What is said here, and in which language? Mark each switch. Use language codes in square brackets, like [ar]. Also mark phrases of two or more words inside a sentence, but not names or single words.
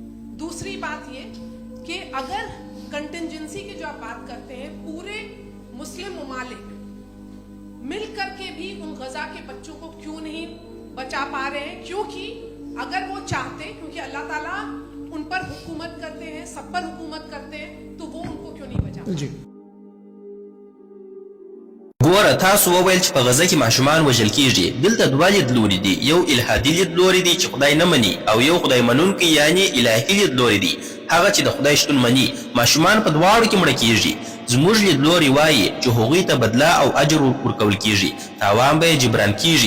[hi] दूसरी बात ये कि अगर कंटिजेंसी की जो आप बात करते हैं, पूरे मुस्लिम ममालिक मिल करके भी उन गजा के बच्चों को क्यों नहीं बचा पा रहे हैं? क्योंकि अगर वो चाहते, क्योंकि अल्लाह ताला उन पर हुकूमत करते हैं, सब पर हुकूमत करते हैं, तो वो उनको क्यों नहीं बचा? जी [ps] ګوره تاسو وویل چې په غزه کې ماشومان وژل کیږي. دلته دوه لیدلوري دي، یو الهادي لیدلوری دی چې خدای نه مني، او یو خدای منونکی یعنی الهي لیدلوری دی، هغه چې د خدای شتون مني. ماشومان په دواړو کې مړه کیږي. زموږ لیدلوري وایي چې هغوی ته بدله او اجر ورکول کیږي، تاوان به یې جبران کیږي.